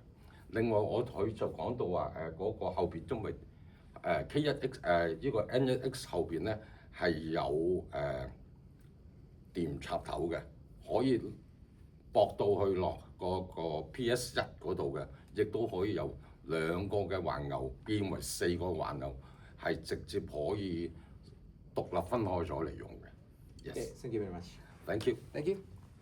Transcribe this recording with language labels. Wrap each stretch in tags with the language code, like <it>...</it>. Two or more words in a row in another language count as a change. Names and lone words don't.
<yue>另外佢就講到話嗰個後邊，因為K1X 呢個 N1X 後邊咧係有電插頭嘅，可以駁到去落個 PS1 嗰度嘅，亦都可以有兩個嘅環牛變為四個環牛，係直接可以獨立分開咗嚟用嘅。</yue> <en>Yes. Thank you very much. Thank you. Thank you.</en>